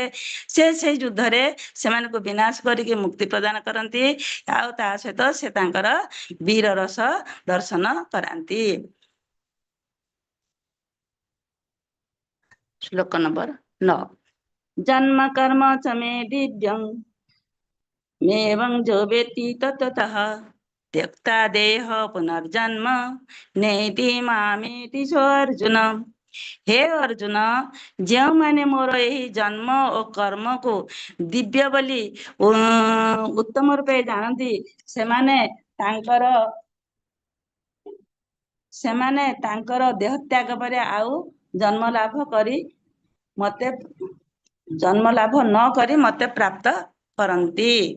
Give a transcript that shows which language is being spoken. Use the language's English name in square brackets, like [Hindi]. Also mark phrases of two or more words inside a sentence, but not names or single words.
[Odia] ସେ ସେଇ ଯୁଦ୍ଧରେ ସେମାନଙ୍କୁ ବିନାଶ କରିକି ମୁକ୍ତି ପ୍ରଦାନ କରନ୍ତି ଆଉ ତା ସହିତ ସେ ତାଙ୍କର ବୀର ରସ ଦର୍ଶନ କରାନ୍ତି। ଶ୍ଲୋକ ନମ୍ବର 9। [Sanskrit] ଜନ୍ମ କର୍ମ च मे दिव्यं मेवं जो वेत्ति तत्त्वतः त्यक्ता देह पुनर्जन्म नेति मामेति सो अर्जुन। [Odia] हे अर्जुନ, ଯେଉଁମାନେ ମୋର ଏହି ଜନ୍ମ ଓ କର୍ମକୁ ଦିବ୍ୟ ବୋଲି ଉତ୍ତମ ରୂପେ ଜାଣନ୍ତି, ସେମାନେ ତାଙ୍କର ଦେହ ତ୍ୟାଗ ପରେ ଆଉ ଜନ୍ମ ଲାଭ ନ କରି ମତେ ପ୍ରାପ୍ତ କରନ୍ତି।